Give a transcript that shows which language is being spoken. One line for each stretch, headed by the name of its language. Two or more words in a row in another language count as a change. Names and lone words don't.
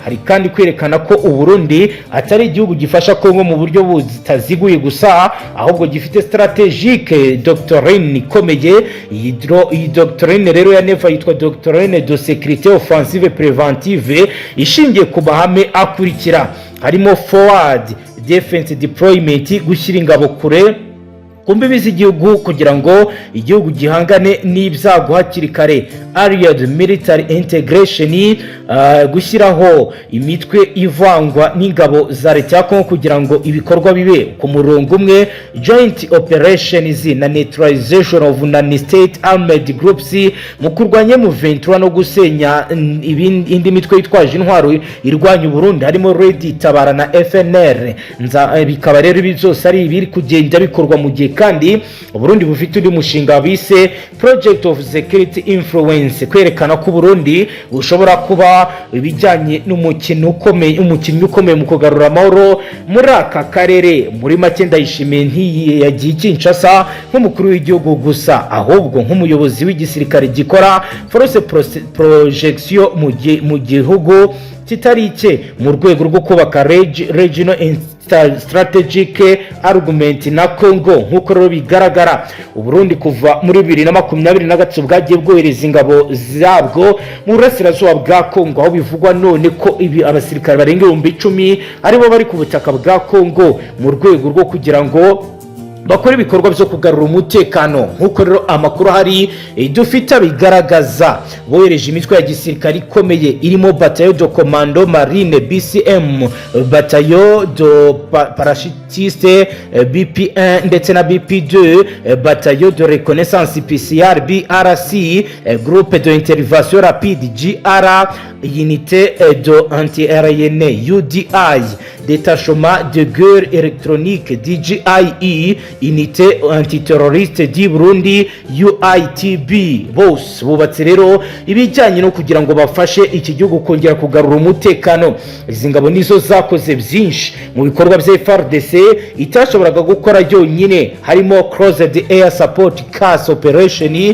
Kinyarwanda: Hari kandi kwerekana ko u Burundi atari igihugu gifasha Kongo mu buryo butaziguye gusa, ahubwo gifite
French: strategique doctrine
Kinyarwanda: ikomeye. Iyi doctrine rero ya neva yitwa
French: doctrine de sécurité offensive préventive,
Kinyarwanda: ishingiye ku mahame akurikira harimo
English: forward defense
Kinyarwanda: deployment, gushyira ingabo kure ku mbibi z'igihugu kugira ngo igihugu gihangane n'ibyago hakiri kare,
English: allied military integration,
Kinyarwanda: gushyiraho imitwe ivangwa n'ingabo za leta ya Kongo kugira ngo ibikorwa bibe ku murongo umwe,
English: joint operations
Kinyarwanda: na
English: neutralization of non-state armed groups
Kinyarwanda: mu kurwanya M23 no gusenya indi mitwe yitwaje intwaro irwanya Burundi harimo Red Tabara na FNR. Bikaba rero ibi byose ari ibiri kugenda bikorwa mu gihe kandi Burundi bufite undi mushinga bise
English: project of security influence,
Kinyarwanda: kwerekana ko Burundi bushobora kuba ibijyanye n'umukino ukomeye mu kugarura amahoro muri aka karere. Muri make Ndayishimiye ntiyagiye Kinshasa nk'umukuru w'igihugu gusa, ahubwo nk'umuyobozi w'igisirikare gikora
English: force projection
Kinyarwanda: mu gihugu kitari icye mu rwego rwo kubaka
English: regional strategic argument
Kinyarwanda: na Congo. Nk'uko rero bigaragara Uburundi kuva muri 2023 bwagiye bwohereza ingabo zabwo mu burasirazuba bwa Congo, aho bivugwa none ko ibi abasirikare barenga 10,000 aribo bari ku butaka bwa Congo mu rwego rwo kugira ngo bakora ibikorwa byo kugarura umutekano. Nk'uko rero amakuru hari dufite bigaragaza bohereje imitwe ya gisirikare ikomeye irimo
French: bataillon de commando marine BCM, bataillon de parachutiste
Kinyarwanda: BP1 ndetse na BP2,
French: bataillon de reconnaissance PCR BRC, groupe de intervention rapide GR, unité de anti-aérienne UDI, détachement de guerre électronique DGIE, unité antiterroriste di Burundi UITB.
Kinyarwanda: Bose bubatse rero ibijyanye no kugira ngo bafashe iki gihugu kongera kugarura umutekano. Izi ngabo nizo zakoze byinshi mu bikorwa bya FARDC itashoboraga gukora yonyine, harimo
English: Crossed Air Support CAS Operation.